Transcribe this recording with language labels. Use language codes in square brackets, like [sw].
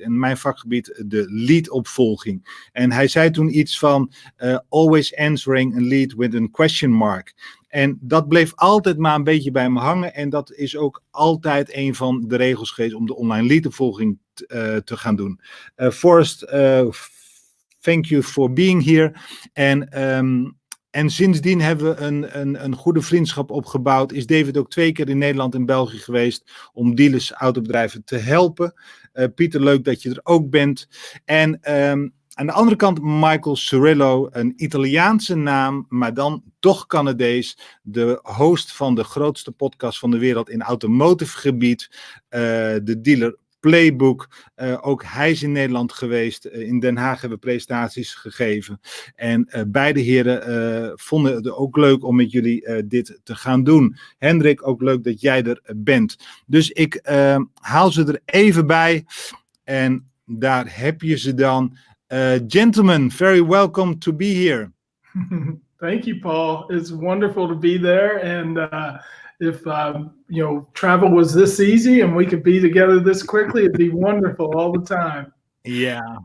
[nl] En mijn vakgebied, de lead-opvolging. En hij zei toen iets van [en] always answering a lead with a question mark. [nl] En dat bleef altijd maar een beetje bij me hangen. En dat is ook altijd een van de regels geweest om de online lead-opvolging te gaan doen. [en] Forrest, thank you for being here. [nl] En sindsdien hebben we een goede vriendschap opgebouwd. Is David ook 2 keer in Nederland en België geweest om dealers, autobedrijven te helpen. Pieter, leuk dat je er ook bent. En aan de andere kant Michael Cirillo, een Italiaanse naam, maar dan toch Canadees. De host van de grootste podcast van de wereld in automotive gebied. De dealer Playbook. Ook hij is in Nederland geweest. In Den Haag hebben we presentaties gegeven. En beide heren vonden het ook leuk om met jullie dit te gaan doen. Hendrik, ook leuk dat jij er bent. Dus ik haal ze er even bij. En daar heb je ze dan. [en] Gentlemen, very welcome to be here. Thank you, Paul. It's wonderful to be there. And if travel was this easy and we could be together this quickly, it'd be wonderful all the time. Yeah.